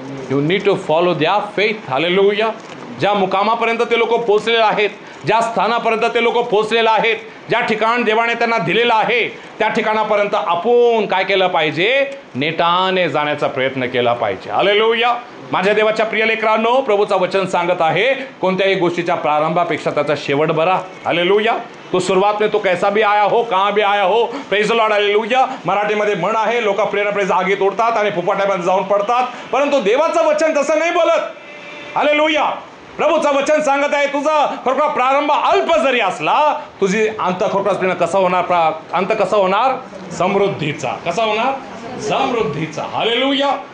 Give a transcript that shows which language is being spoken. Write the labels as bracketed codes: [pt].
[en] You need to follow their faith. [mr] Hallelujah. ज्या मुकामापर्यंत ते लोक पोहोचलेले आहेत, ज्या स्थानापर्यंत ते लोक पोहोचलेले आहेत, ज्या ठिकाण देवाने त्यांना दिलेलं आहे त्या ठिकाणापर्यंत आपण काय केलं पाहिजे? नेटाने जाण्याचा प्रयत्न केला पाहिजे. हालेलुया. माझ्या देवाच्या प्रिय लेकरांनो, प्रभूचा वचन सांगत आहे कोणत्याही गोष्टीच्या प्रारंभापेक्षा त्याचा शेवट बरा. हालेलुया. [hi] तो सुरुवात में तो कैसा भी आया हो, कहाँ भी आया हो. [en] Praise the lord. Hallelujah. [mr] मराठीमध्ये म्हण आहे, लोक प्रेरणा प्रेज आगीत उडतात आणि फुफाट्यामध्ये जाऊन पडतात, परंतु देवाचं वचन तसं नाही बोलत. हालेलुया. प्रभूचं वचन सांगत आहे तुझा खरोखर प्रारंभ अल्प जरी असला, तुझी अंत खरोखर कसा होणार? अंत कसा होणार? समृद्धीचा. कसा होणार? समृद्धीचा. हालेलुया.